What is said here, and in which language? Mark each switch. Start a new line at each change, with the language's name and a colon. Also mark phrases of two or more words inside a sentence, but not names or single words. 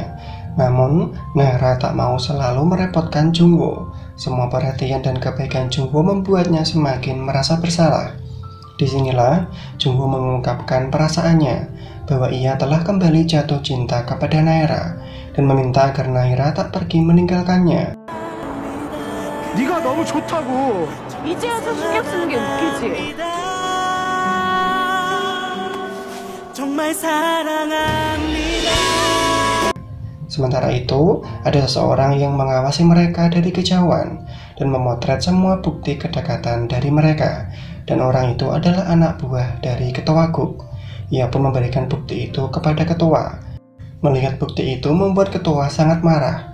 Indonesian: Namun, Naira tak mau selalu merepotkan Jungwoo. Semua perhatian dan kebaikan Jungwoo membuatnya semakin merasa bersalah. Disinilah Jungwoo mengungkapkan perasaannya, bahwa ia telah kembali jatuh cinta kepada Naira dan meminta agar Naira tak pergi meninggalkannya.
Korean: 네가 너무 좋다고. 이제 와서 신경 쓰는 게 웃기지. 정말 사랑합니다.
Indonesian: Sementara itu, ada seseorang yang mengawasi mereka dari kejauhan dan memotret semua bukti kedekatan dari mereka. Dan orang itu adalah anak buah dari ketua Guk. Ia pun memberikan bukti itu kepada ketua. Melihat bukti itu membuat ketua sangat marah.